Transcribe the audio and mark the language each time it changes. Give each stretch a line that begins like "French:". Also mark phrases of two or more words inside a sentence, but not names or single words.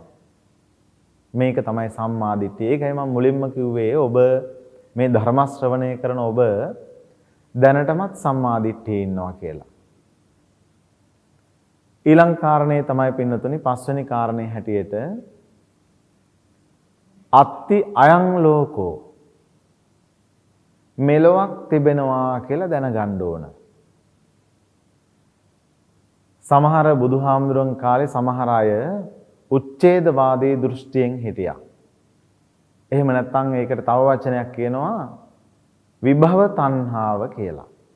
Sinhala: මේක තමයි සම්මා දිට්ඨිය. ඒකයි මම මුලින්ම කිව්වේ ඔබ මේ ධර්ම ශ්‍රවණය කරන ඔබ දැනටමත් සම්මා දිට්ඨියේ ඉන්නවා කියලා. ඊළඟ කාරණේ තමයි පින්නතුනි පස්වෙනි කාරණේ හැටියට
Pali: අත්ති අයං ලෝකෝ
Sinhala: මෙලොවක් තිබෙනවා කියලා දැනගන්න ඕන. සමහර බුදුහාමුදුරන් කාලේ සමහර අය උච්ඡේදවාදී දෘෂ්ටියෙන් හිටියා. එහෙම නැත්නම් ඒකට තව වචනයක් කියනවා විභව තණ්හාව කියලා.